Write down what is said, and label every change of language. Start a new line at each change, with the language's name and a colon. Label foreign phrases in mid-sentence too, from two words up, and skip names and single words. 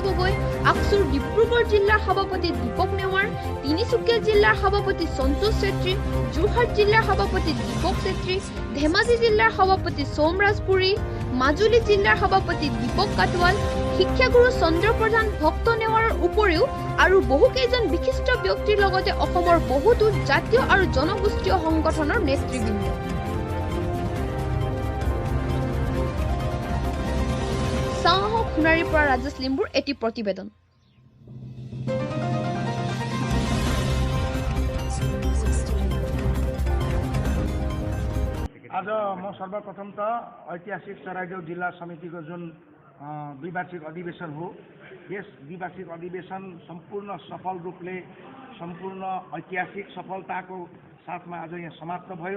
Assamese: গগৈ, আকছুৰ ডিব্ৰুগড় জিলাৰ সভাপতি দীপক নেৱাৰ, তিনিচুকীয়া জিলাৰ সভাপতি সন্তোষ চেত্ৰী, যোৰহাট জিলাৰ সভাপতি দীপক চেত্ৰী, ধেমাজি জিলাৰ সভাপতি সোমৰাজ পুৰী, মাজুলী জিলাৰ সভাপতি দীপক কাটৱাল, শিক্ষাগুৰু চন্দ্ৰ প্ৰধান, ভক্ত নেৱাৰৰ উপৰিও আৰু বহুকেইজন বিশিষ্ট ব্যক্তিৰ লগতে অসমৰ বহুতো জাতীয় আৰু জনগোষ্ঠীয় সংগঠনৰ নেতৃবৃন্দ। চাওঁ আহক সোণাৰীৰ পৰা ৰাজেশ লিম্বুৰ এটি প্ৰতিবেদন।
Nepali: आज म सर्वप्रथम त ऐतिहासिक चराइदेउ जिल्ला समितिको जुन द्विवार्षिक अधिवेशन हो, यस द्विवार्षिक अधिवेशन सम्पूर्ण सफल रूपले सम्पूर्ण ऐतिहासिक सफलताको साथमा आज यहाँ समाप्त भयो।